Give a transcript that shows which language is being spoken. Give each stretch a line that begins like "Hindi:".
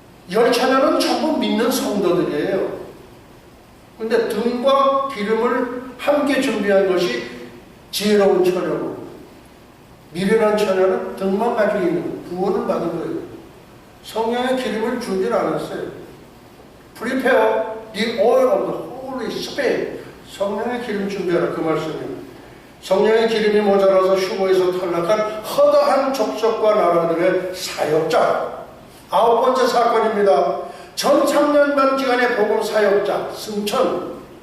Korean: 열차녀는 전부 믿는 성도들이에요. 근데 등과 기름을 함께 준비한 것이 지혜로운 처녀고 미련한 처녀는 등만 가지고 있는 구원을 받은 거예요. 성령의 기름을 주질 않았어요.
English: Prepare the oil of the Holy Spirit.
Korean: 성령의 기름 준비하라 그 말씀이에요. 성령의 기름이 모자라서 휴거에서 탈락한 허다한 족속과 나라들의 사역자. 9번째 사건입니다. 전 3년 반 기간의 복음 사역자 승천.